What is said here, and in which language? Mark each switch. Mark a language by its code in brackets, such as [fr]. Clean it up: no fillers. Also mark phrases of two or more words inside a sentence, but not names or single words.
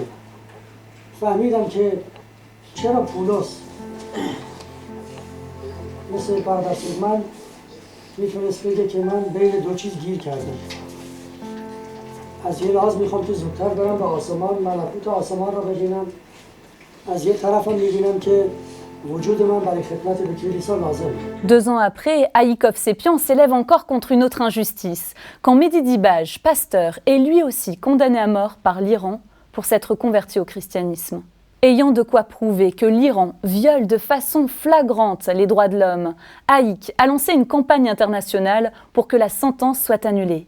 [fa] فهمیدم که چرا پولس مثل برادر من میتونست بگه که من بین دو چیز گیر کردم. از یه لحاظ میخوام که زودتر برم به آسمان، ملکوت آسمان را ببینم. از یه طرفم میبینم که [fr] 2 ans après, Aïkov Sepian s'élève encore contre une autre injustice, quand Mehdi Dibaj, pasteur, est lui aussi condamné à mort par l'Iran pour s'être converti au christianisme. Ayant de quoi prouver que l'Iran viole de façon flagrante les droits de l'homme, Aïk a lancé une campagne internationale pour que la sentence soit annulée.